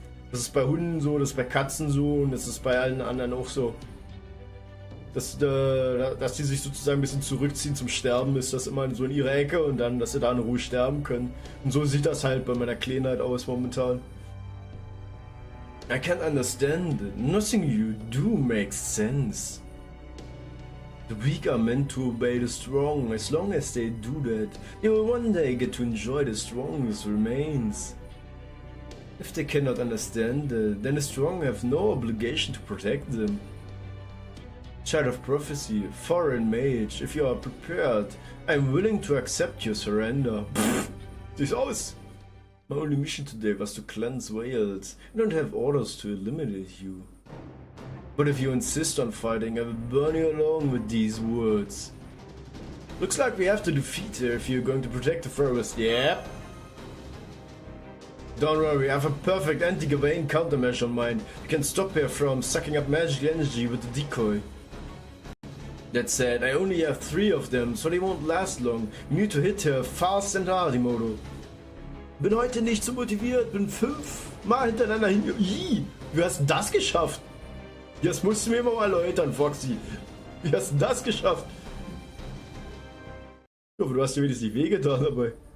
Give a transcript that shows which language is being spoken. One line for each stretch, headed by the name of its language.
German: Das ist bei Hunden so, das ist bei Katzen so und das ist bei allen anderen auch so. Dass die sich sozusagen ein bisschen zurückziehen zum Sterben, ist das immer so in ihre Ecke und dann, dass sie da in Ruhe sterben können. Und so sieht das halt bei meiner Kleinheit aus momentan.
English: I can't understand it. Nothing you do makes sense. The weak are meant to obey the strong. As long as they do that, they will one day get to enjoy the strong's remains. If they cannot understand it, then the strong have no obligation to protect them. Child of Prophecy, foreign mage, if you are prepared, I am willing to accept your surrender.
German: Pfft, sieh's aus!
English: My only mission today was to cleanse whales. I don't have orders to eliminate you. But if you insist on fighting, I will burn you along with these words. Looks like we have to defeat her if you're going to protect the forest. Yep. Don't worry, I have a perfect anti-Gawain countermeasure in mind. You can stop her from sucking up magical energy with the decoy. That said, I only have 3 of them, so they won't last long. We need to hit her fast and hard, Modo.
German: Bin heute nicht so motiviert, bin 5 Mal hintereinander hin... Ih, wie hast du das geschafft? Das musst du mir mal erläutern, Foxy. Wie hast du das geschafft? Ich hoffe, du hast dir wenigstens die Wege da dabei.